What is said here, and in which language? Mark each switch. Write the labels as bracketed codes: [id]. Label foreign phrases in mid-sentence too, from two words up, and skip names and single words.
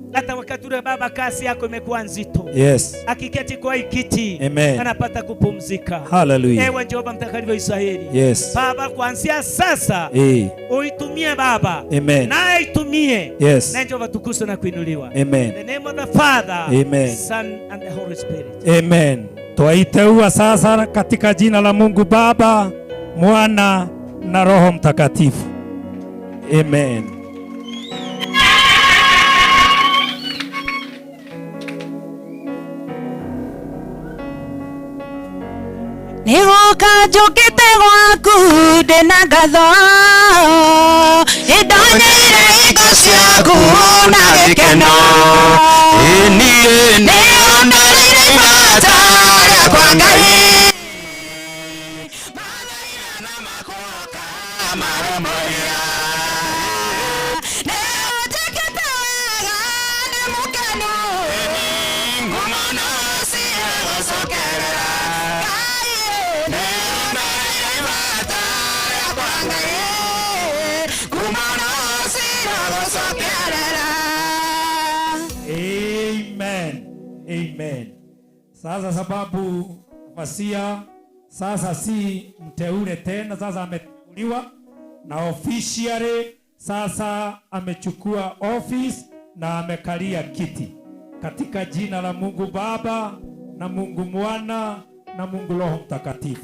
[sw] Hata wakati ule baba kasi yako imekuwa nzito. Yes. Akiketi kwa ikiti. Amen. Anapata kupumzika. Hallelujah. Ewe Jehova mtakatifu Israeli. Yes. Baba, kuanzia sasa uitumie Baba. Amen. Na aitumie. Yes. Na Jehova tukuso na kuinuliwa. Amen. [en] In the name of the Father, Amen. Son and the Holy Spirit. Amen. [sw] Twaiteua sasa katika jina la Mungu Baba, Mwana na Roho Mtakatifu. Amen. [ki] Nigoka njũkĩte gwaku ndĩna ngatho indonyeire hingo ciaku na gĩkeno niĩ nĩondoreire ibata rĩakwa Ngai mathĩna makwoka maromoria nĩũnjĩkĩte wega nĩ mũkenu ngumo no ciagũcokerera Amen. Amen. [sw] Sasa sababu Vasia sasa si mteule tena, sasa ameteuliwa na officially sasa amechukua office na amekalia kiti katika jina la Mungu Baba na Mungu Mwana na Mungu Roho Mtakatifu.